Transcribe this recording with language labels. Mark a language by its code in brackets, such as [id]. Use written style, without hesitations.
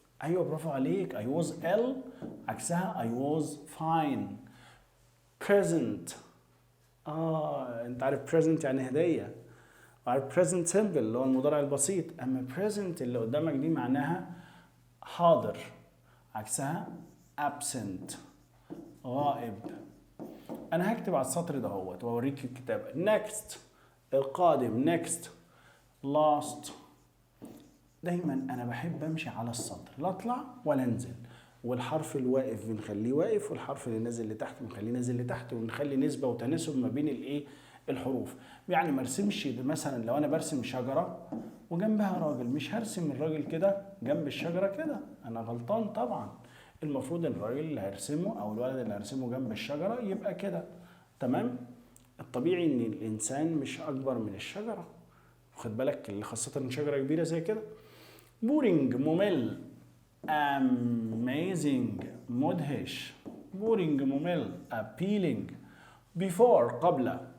[ar] ايوه برافو عليك، [en] I was ill [ar] عكسها [en] I was fine. [ar] present، انت عارف present يعني هديه، عارف present simple اللي هو المضارع البسيط، اما present اللي قدامك دي معناها حاضر، عكسها absent غائب. انا هكتب على السطر ده اهوت واوريك الكتابه. next القادم، next last. دايما انا بحب امشي على السطر، لا اطلع ولا انزل. والحرف الواقف بنخليه واقف، والحرف اللي نازل لتحت بنخليه نازل لتحت، ونخلي نسبة وتناسب ما بين الايه الحروف. يعني ما ارسمش مثلا لو انا برسم شجرة وجنبها راجل، مش هرسم الراجل كده جنب الشجرة كده، انا غلطان طبعا. المفروض الراجل اللي هرسمه او الولد اللي هرسمه جنب الشجرة يبقى كده. تمام. الطبيعي ان الانسان مش اكبر من الشجرة، خد بالك، خاصة ان شجرة كبيرة زي كده. بورينج ممل. amazing مدهش. boring ممل. [en] appealing before قبل.